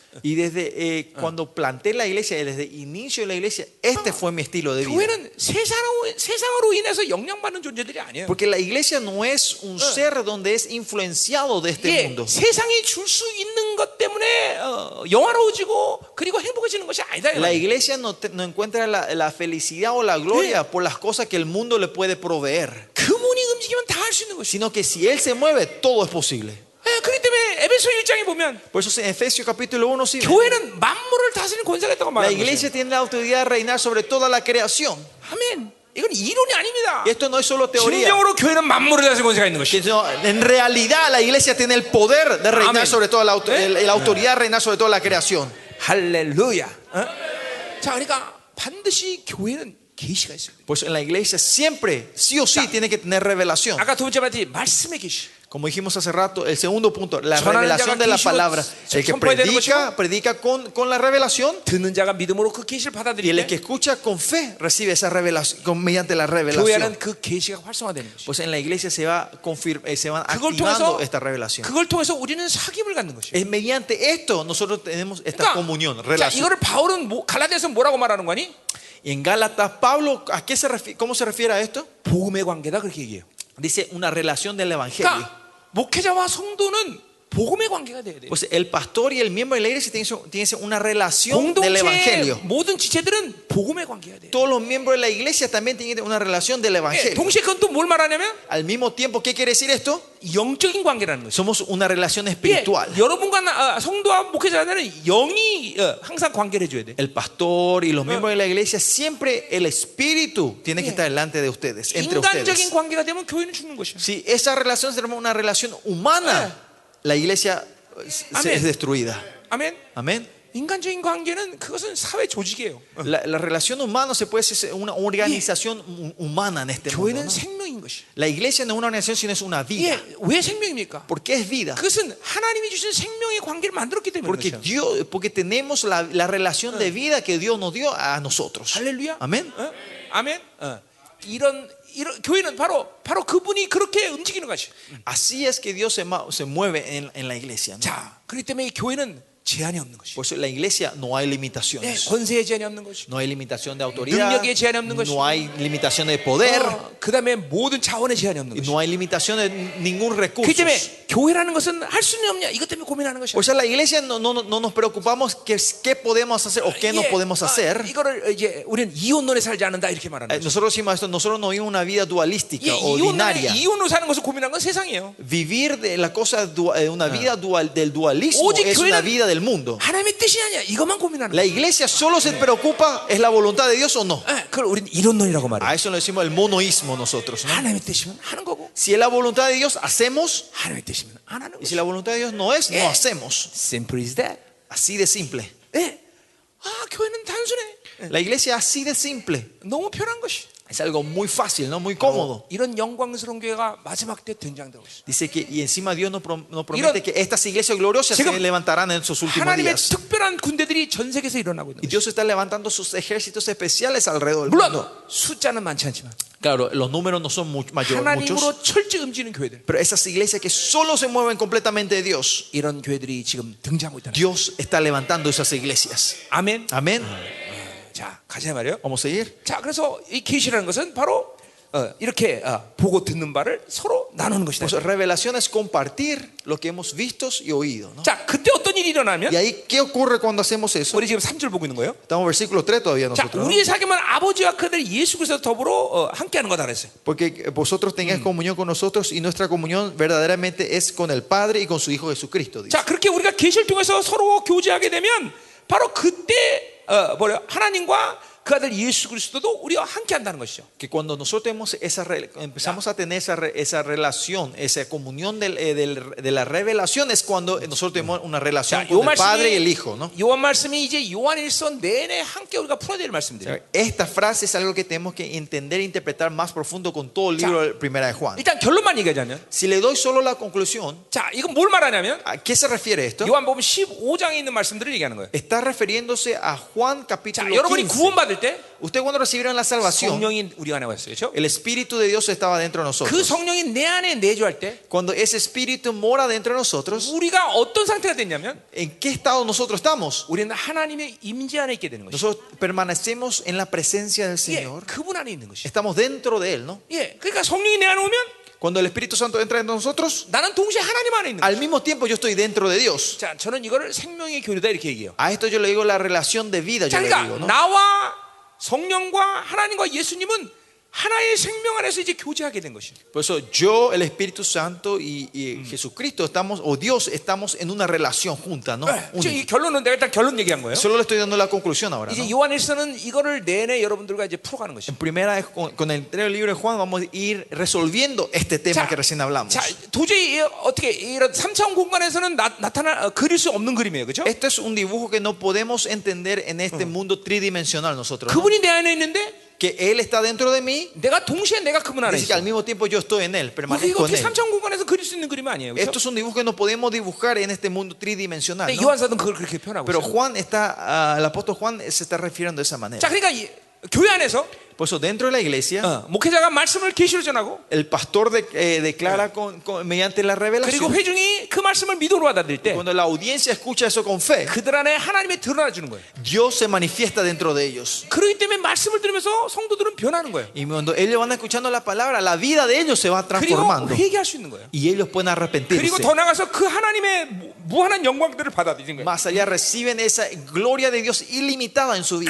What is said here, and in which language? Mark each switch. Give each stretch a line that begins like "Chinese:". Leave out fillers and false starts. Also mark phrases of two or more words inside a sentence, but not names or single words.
Spanish: Y desde cuando planté la iglesia, desde el inicio de la iglesia, este fue mi estilo de vida.
Korean: 교회는 세상으로 인해서 영향받는 존재들이 아니에요.
Spanish: Porque la iglesia no es un ser donde es influenciado de este
Korean: 예,
Spanish: mundo.
Korean: 세상이 줄 수 있는 것 때문에 영화로워지고 그리고 행복해지는 것이 아니다.
Spanish: La iglesia no encuentra la felicidad o la gloria por las cosas que el mundo le puede proveer,
Korean: 그분이 움직이면 다 할 수 있는 것이.
Spanish: sino que si Él se mueve, todo es posible.
Korean: 예, 그렇기 때문에 에베소 1장에 보면
Spanish: Por eso en Efesios capítulo 1 sí,
Korean: 교회는 만물을 다스리는 권세가 있다고
Spanish: la
Korean: 말하는
Spanish: iglesia
Korean: 거예요.
Spanish: tiene la autoridad de reinar sobre toda la creación.
Korean: 아멘. 이건 이론이 아닙니다.
Spanish: Y esto no es solo teoría.
Korean: 진정으로 교회는 만물을 다스리는 권세가 있는 것이.
Spanish: En realidad la iglesia tiene el poder de reinar Amén. sobre toda la autoridad de reinar sobre toda la creación.
Korean: 할렐루야. 자, 그러니까 반드시 교회는 계시가 있어요.
Spanish: Pues en la iglesia siempre, sí o sí, tiene que tener revelación.
Korean: 아까 두 번째 말했지 말씀의 계시.
Spanish: Como dijimos hace rato, el segundo punto, la
Korean: 전하는
Spanish: revelación
Korean: 자가
Spanish: de la
Korean: 계시로
Spanish: palabra. El que
Korean: 선포해야 되는
Spanish: predica con la revelación,
Korean: 듣는 자가 믿음으로 그 계시를
Spanish: y
Korean: 받아들일
Spanish: el que
Korean: 때
Spanish: escucha con fe recibe esa revelación mediante la revelación.
Korean: 교회는 그 계시가 활성화되는 것이죠.
Spanish: Pues en la iglesia se van
Korean: 그걸
Spanish: activando
Korean: 통해서
Spanish: esta revelación.
Korean: 그걸 통해서 우리는 사귐을 갖는 것이에요.
Spanish: Es mediante esto nosotros tenemos esta comunión,
Korean: 자,
Spanish: relación.
Korean: 이거를 바울은 갈라디아서 뭐라고 말하는 거니?
Spanish: Y en Gálatas, Pablo, ¿cómo se refiere a esto?
Korean: 복음의 관계다 그렇게 얘기해요.
Spanish: Dice una relación del evangelio.
Korean: 그러니까 목회자와 성도는 복음의 관계가 돼야 돼요.
Spanish: Pues el pastor y el miembro de la iglesia tienen una relación del
Korean: 공동체의
Spanish: evangelio.
Korean: 모든 지체들은 복음의 관계가 돼요.
Spanish: Todos los miembros de la iglesia también tienen una relación del
Korean: 예,
Spanish: evangelio.
Korean: 동시에 그건 또 뭘 말하냐면
Spanish: Al mismo tiempo, ¿qué quiere decir esto?
Korean: 영적인 관계라는 거죠.
Spanish: Somos una relación
Korean: 예,
Spanish: espiritual.
Korean: 여러분과 성도와 목회자는 영이 항상 관계를 해줘야 돼.
Spanish: El pastor y los miembros de la iglesia, siempre el espíritu tiene que estar delante de ustedes, entre
Korean: 인간적인
Spanish: ustedes.
Korean: 관계가 되면 교회는 죽는 것이야.
Spanish: Si esa relación se llama una relación humana, la iglesia Amén. es destruida.
Korean: 아멘.
Spanish: Amén.
Korean: 인간적인 관계는 그것은 사회 조직이에요.
Spanish: La relación humana se puede decir una organización humana en este mundo,
Korean: 교회는
Spanish: ¿no?
Korean: 생명인 것이.
Spanish: La iglesia no es una organización, sino es una vida.
Korean: 예, 왜 생명입니까?
Spanish: ¿Por qué es vida?
Korean: 그것은 하나님이 주신 생명의 관계를 만들었기 때문에 그렇죠.
Spanish: Porque tenemos la relación de vida que Dios nos dio a nosotros.
Korean: 할렐루야.
Spanish: Amén.
Korean: 아멘. 이런 교회는 바로 그분이 그렇게 움직이는 것이.
Spanish: Así es que Dios se mueve en la iglesia, ¿no?
Korean: 자, 그렇기 때문에 이 교회는 제한이 없는 것이.
Spanish: Por eso en la iglesia no hay
Korean: 네,
Spanish: limitaciones.
Korean: 권세의 제한이 없는 것이.
Spanish: No hay limitación de autoridad.
Korean: 능력의 제한이 없는 것이.
Spanish: No hay limitación de poder.
Korean: 그다음에 모든 자원의 제한이 없는
Spanish: Y
Korean: 것이.
Spanish: no hay limitación de ningún recurso.
Korean: 그렇기 때문에 교회라는 것은 할 수는 없냐 이것 때문에 고민하는 것이야.
Spanish: O sea, la iglesia no nos preocupamos qué podemos hacer o qué no podemos hacer.
Korean: 이거를 이제 우리는 이혼론에 살지 않는다 이렇게 말하는 거죠.
Spanish: Nosotros decimos esto, nosotros no vivimos una vida dualística o ordinaria.
Korean: 이혼으로 사는 것을 고민하는 건 세상이에요.
Spanish: Vivir de la cosa una vida del dualismo
Korean: 오직
Spanish: es una
Korean: 교회는
Spanish: vida del mundo.
Korean: 하나님의 뜻이 아니야. 이것만 고민하는
Spanish: La
Korean: 거야.
Spanish: iglesia solo se preocupa es la voluntad de Dios o no.
Korean: 그걸 우리는 이혼론이라고 말해.
Spanish: A eso le decimos el monoísmo nosotros, ¿no?
Korean: 하나님의 뜻이면 하는 거고,
Spanish: Si es la voluntad de Dios, hacemos.
Korean: 하나님의 뜻이면 안 하는
Spanish: Y si
Korean: 거지.
Spanish: la voluntad de Dios no es, no hacemos.
English: Simple is that.
Spanish: Así de simple.
Korean: 예. 교회는 단순해.
Spanish: La iglesia así de simple.
Korean: 너무 편한 것이.
Spanish: Es algo muy fácil, ¿no? Muy cómodo.
Korean: 이런 영광스러운 교회가 마지막 때 등장되고 있어.
Spanish: Dice que, y encima Dios nos promete que estas iglesias gloriosas
Korean: 지금
Spanish: se levantarán en sus últimos
Korean: 하나님의
Spanish: días.
Korean: 특별한 군대들이 전 세계에서 일어나고 있는
Spanish: Y
Korean: 거죠.
Spanish: Dios está levantando sus ejércitos especiales alrededor del
Korean: 물론
Spanish: mundo.
Korean: 숫자는 많지 않지만
Spanish: Claro, los números no son muchos.
Korean: 하나님으로 철저히 움직이는 교회들,
Spanish: Pero esas iglesias que solo se mueven completamente de Dios,
Korean: 이런 교회들이 지금 등장하고 있다는 거예요.
Spanish: Dios está levantando esas iglesias.
Korean: 아멘.
Spanish: Amén.
Korean: 자, 가자 말이에요.
Spanish: Vamos a seguir.
Korean: 자, 그래서 이 계시라는 것은 바로 이렇게 보고 듣는 바를 서로 나누는 것이다.
Spanish: Pues revelación es compartir lo que hemos visto y oído, ¿no?
Korean: 자, 그때 어떤 일이 일어나면
Spanish: Y ahí, ¿qué ocurre cuando hacemos eso?
Korean: 우리 지금 3절 보고 있는 거예요.
Spanish: Estamos en versículo 3 todavía
Korean: 자,
Spanish: nosotros, ¿no?
Korean: 우리의 사귐은 아버지와 그들 예수 그리스도 더불어 함께하는 거다 그랬어요.
Spanish: Porque vosotros tengáis comunión con nosotros y nuestra comunión verdaderamente es con el Padre y con su Hijo Jesucristo, dice.
Korean: 자, 그렇게 우리가 계시를 통해서 서로 교제하게 되면 바로 그때 하나님과 그 아들 예수 그리스도도 우리와 함께 한다는 것이죠.
Spanish: Que cuando nosotros empezamos a tener esa relación, esa comunión de la revelación, es cuando nosotros tenemos una relación
Korean: 자,
Spanish: con el Padre y el Hijo, ¿no?
Korean: 요한 말씀이 이제 요한일서 내내 함께 우리가 풀어야 될 말씀들이에요.
Spanish: Esta frase es algo que tenemos que entender e interpretar más profundo con todo el libro de Primera de Juan.
Korean: 일단 결론만 얘기하자면,
Spanish: Si le doy solo la conclusión,
Korean: 자, 이건 뭘 말하냐면
Spanish: ¿a qué se refiere esto?
Korean: 요한복음 15장에 있는 말씀들을 얘기하는 거예요.
Spanish: Está refiriéndose a Juan
Korean: 자,
Spanish: capítulo
Korean: 여러분이
Spanish: 15.
Korean: 구원받을 때
Spanish: Usted cuando recibieron la salvación,
Korean: 성령이 우리 안에 왔어요, 그렇죠?
Spanish: el Espíritu de Dios estaba dentro de
Korean: 그
Spanish: nosotros.
Korean: 성령이 내 안에 내주할 때
Spanish: Cuando ese Espíritu mora dentro de nosotros,
Korean: 우리가 어떤 상태가 됐냐면
Spanish: ¿en qué estado nosotros estamos?
Korean: 우리는 하나님의 임재 안에 있게 되는 것이죠.
Spanish: Nosotros permanecemos en la presencia del
Korean: 예,
Spanish: Señor.
Korean: 그분 안에 있는 것이죠.
Spanish: Estamos dentro de Él, ¿no?
Korean: 예, 그러니까 성령이 내 안에 오면
Spanish: Cuando el Espíritu Santo entra en nosotros,
Korean: 나는 동시에 하나님 안에 있는
Spanish: al
Korean: 거죠.
Spanish: mismo tiempo yo estoy dentro de Dios.
Korean: 자, 저는 이거를 생명의 교류다 이렇게 얘기해요.
Spanish: A esto yo le digo la relación de vida, yo
Korean: 자,
Spanish: le
Korean: 그러니까
Spanish: digo, ¿no?
Korean: 나와 성령과 하나님과 예수님은 하나의 생명 안에서 이제 교제하게 된 것이에요.
Spanish: Por eso yo, el Espíritu Santo y Jesucristo estamos, o Dios, estamos en una relación junta, ¿no?
Korean: 지금 이 결론은 내가 일단 결론 얘기한 거예요.
Spanish: Solo le estoy dando la conclusión ahora,
Korean: 이제
Spanish: ¿no?
Korean: 요한일서는 이거를 내내 여러분들과 이제 풀어가는 것이에요.
Spanish: En primera, con el libro de Juan vamos a ir resolviendo este tema que recién hablamos.
Korean: 자, 도저히 어떻게 이런 3차원 공간에서는 그릴 수 없는 그림이에요, 그렇죠?
Spanish: Esto es un dibujo que no podemos entender en este mundo tridimensional nosotros, ¿no?
Korean: 그분이 내 안에 있는데
Spanish: que Él está dentro de mí,
Korean: 내가 동시에 내가 그분 안에
Spanish: dice que al
Korean: 있어.
Spanish: mismo tiempo yo estoy en Él,
Korean: 이거
Spanish: permanezco en
Korean: 어떻게
Spanish: Él.
Korean: 3차원 공간에서 그릴 수 있는 그림 아니에요. 그렇죠?
Spanish: Estos son dibujos que no podemos dibujar en este mundo tridimensional,
Korean: 근데
Spanish: ¿no?
Korean: 요한 사도는 그걸 그렇게 표현하고
Spanish: Pero
Korean: 있어요.
Spanish: Juan está, el apóstol Juan se está refiriendo de esa manera.
Korean: 자, 그러니까 교회 안에서
Spanish: Por eso dentro de la iglesia,
Korean: 목회자가 말씀을 계시로 전하고
Spanish: el pastor declara mediante la
Korean: 그리고
Spanish: revelación.
Korean: 회중이 그 말씀을 믿음으로 받아들일 때
Spanish: Cuando la audiencia escucha eso con fe,
Korean: 그들 안에 하나님이 드러나 주는 거예요.
Spanish: Dios se manifiesta dentro de ellos.
Korean: 그렇기 때문에 말씀을 들으면서 성도들은 변하는 거예요.
Spanish: Y cuando ellos van escuchando la palabra, la vida de ellos se va
Korean: 그리고
Spanish: transformando.
Korean: 회개할 수 있는 거예요.
Spanish: Y ellos pueden
Korean: 그리고
Spanish: arrepentirse.
Korean: 더 나가서 그 하나님의 무한한 영광들을 받아들이는 거예요.
Spanish: Más allá reciben esa gloria de Dios ilimitada en su vida.